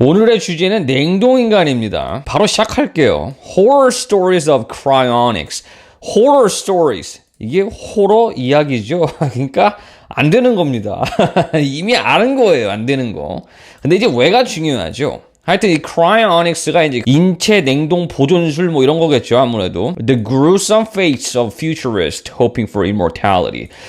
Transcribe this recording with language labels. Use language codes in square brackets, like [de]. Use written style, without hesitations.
[ko] 오늘의 주제는 냉동인간입니다. 바로 시작할게요. [en] Horror stories of cryonics. Horror stories. [ko] 이게 호러 이야기죠. 그러니까 안 되는 겁니다. 이미 아는 거예요. 안 되는 거. 근데 이제 왜가 중요하죠? 하여튼 이 cryonics가 이제 인체 냉동 보존술 뭐 이런 거겠죠. 아무래도 [en] The gruesome fates of futurists hoping for immortality.